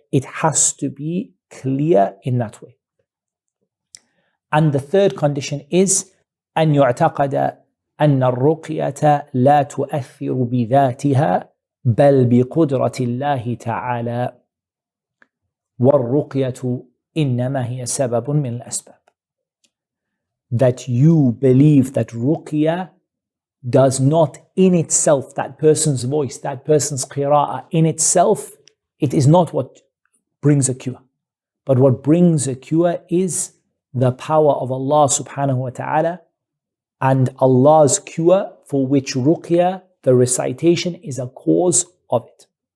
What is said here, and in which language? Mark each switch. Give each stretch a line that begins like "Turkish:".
English: It has to be clear in that way. And the third condition is
Arabic: أن يعتقد أن الرقية لا تؤثر بذاتها بل بقدرة الله تعالى والرقية إنما هي سبب من الأسباب.
English: That you believe that ruqya does not in itself, that person's voice, that person's qira'ah in itself, it is not what brings a cure. But what brings a cure is the power of Allah subhanahu wa ta'ala and Allah's cure, for which ruqya, the recitation, is a cause of it.